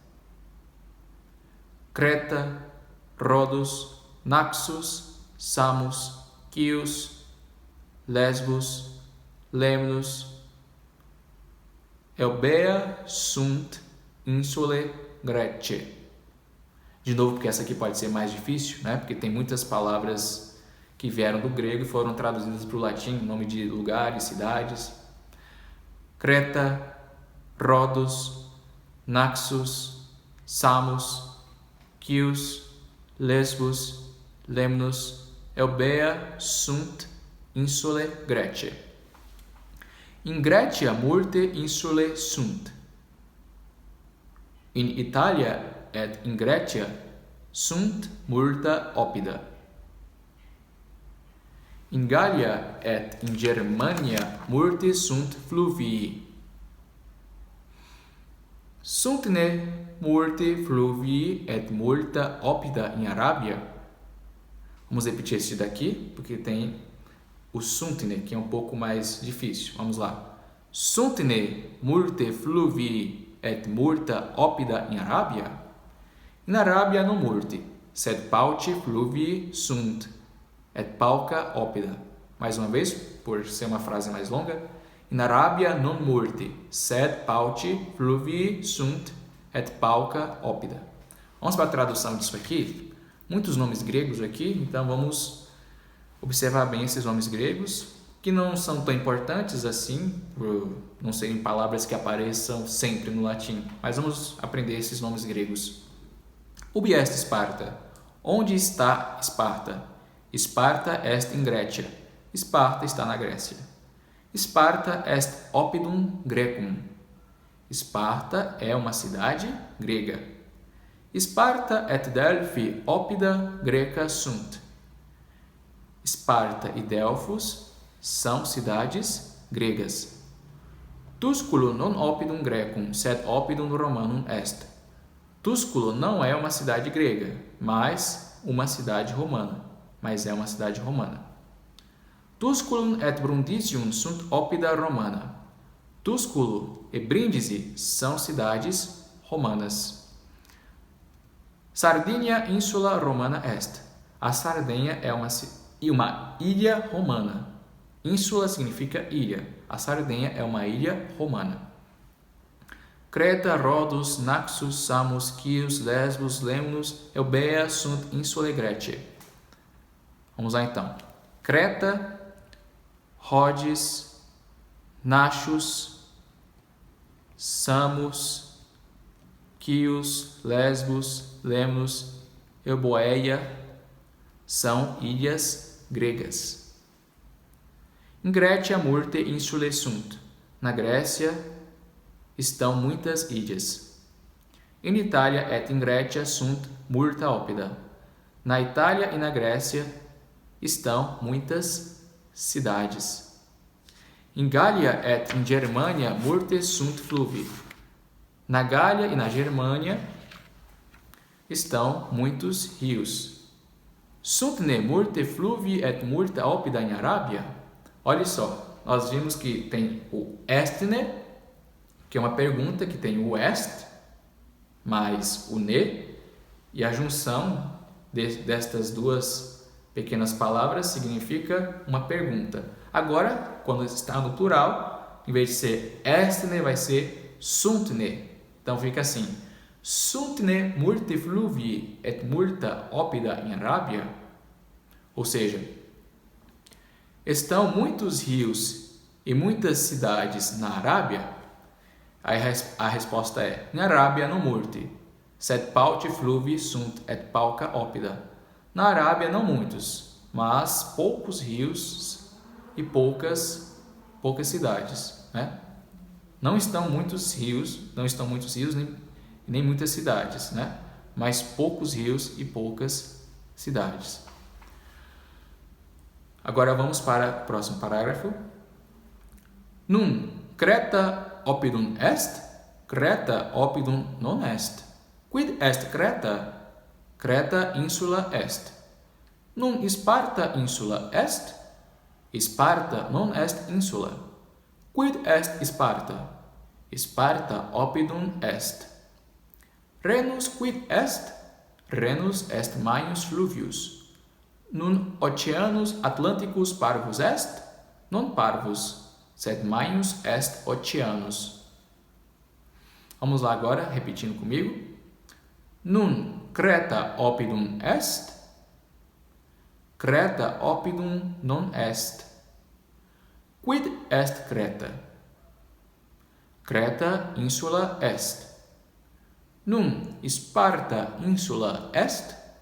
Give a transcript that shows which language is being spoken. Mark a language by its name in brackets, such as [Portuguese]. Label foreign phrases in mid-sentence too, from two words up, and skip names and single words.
[Latin] Creta, Rhodos, Naxos, Samos, Chios, Lesbos, Lemnos, Eubea sunt insulae Greciae. [Portuguese] De novo, porque essa aqui pode ser mais difícil, né? Porque tem muitas palavras que vieram do grego e foram traduzidas para o latim, nome de lugares, cidades. [Latin] Creta, Rhodos, Naxos, Samos, Chios, Lesbos, Lemnos, Eubea sunt insulae Greciae. In Grecia multe insulae sunt. In Italia et in Grecia sunt multa oppida. In Gallia et in Germania multe sunt fluvii. Sunt ne multe fluvii et multa oppida in Arabia? [Portuguese] Vamos repetir esse daqui, porque tem o [Latin] sunt ne, [Portuguese] que é um pouco mais difícil. Vamos lá. [Latin] Sunt ne multe fluvii et multa oppida in Arabia? In Arabia non multe, sed pauci fluvii sunt, et pauca oppida. [Portuguese] Mais uma vez, por ser uma frase mais longa. [Latin] In Arabia non multe, sed pauci fluvii sunt, et pauca oppida. [Portuguese] Vamos para a tradução disso aqui. Muitos nomes gregos aqui, então vamos observar bem esses nomes gregos, que não são tão importantes assim, por não serem palavras que apareçam sempre no latim, mas vamos aprender esses nomes gregos. [Latin] Ubi est Sparta? [Portuguese] Onde está Esparta? [Latin] Sparta est in Grecia. [Portuguese] Esparta está na Grécia. [Latin] Sparta est oppidum Graecum. [Portuguese] Esparta é uma cidade grega. [Latin] Sparta et Delphi oppida Graeca sunt. [Portuguese] Esparta e Delfos são cidades gregas. [Latin] Tusculo non oppidum Graecum, sed oppidum Romanum est. [Portuguese] Tusculo não é uma cidade grega, mas uma cidade romana. [Latin] Tusculum et Brundisium sunt oppida Romana. [Portuguese] Tusculo e Brindisi são cidades romanas. [Latin] Sardinia insula Romana est. [Portuguese] A Sardenha é uma ilha romana. Insula significa ilha. A Sardenha é uma ilha romana. [Latin] Creta, Rhodos, Naxos, Samos, Chios, Lesbos, Lemnos, Eubea sunt insulae Greciae. [Portuguese] Vamos lá então. Creta, Rhodes, Naxos, Samos, Chios, Lesbos, Lemnos, Eubea são ilhas gregas. [Latin] In Grecia multe insulae sunt. [Portuguese] Na Grécia estão muitas ilhas. [Latin] In Italia et in Grecia sunt multa oppida. [Portuguese] Na Itália e na Grécia estão muitas cidades. [Latin] In Gallia et in Germania multe sunt fluvi. [Portuguese] Na Gália e na Germânia estão muitos rios. [Latin] Sunt ne multe fluvi et multa opida in Arábia? [Portuguese] Olha só, nós vimos que tem o estne, que é uma pergunta que tem o est, mais o ne, e a junção destas duas pequenas palavras significa uma pergunta. Agora, quando está no plural, em vez de ser estne, vai ser suntne. Então fica assim: [Latin] suntne multe fluvi et multa opida in Arábia? [Portuguese] Ou seja, estão muitos rios e muitas cidades na Arábia? Aí a resposta é: na Arábia não [Latin] multe, sed pauci fluvi sunt et pauca opida. [Portuguese] Na Arábia não muitos, mas poucos rios e poucas cidades, né? Não estão muitos rios nem muitas cidades, né? Mas poucos rios e poucas cidades. Agora vamos para o próximo parágrafo. [Latin] Nun, Creta opidum est? Creta opidum non est. Quid est Creta? Creta insula est. Nun Sparta insula est? Sparta non est insula. Quid est Sparta? Sparta opidum est. Renus quid est? Renus est maius fluvius. Nun Oceanus Atlanticus parvus est? Non parvus, sed maius est Oceanus. [Portuguese] Vamos lá agora, repetindo comigo. [Latin] Nun Creta opidum est? Creta opidum non est. Quid est Creta? Creta insula est. Nun Sparta insula est?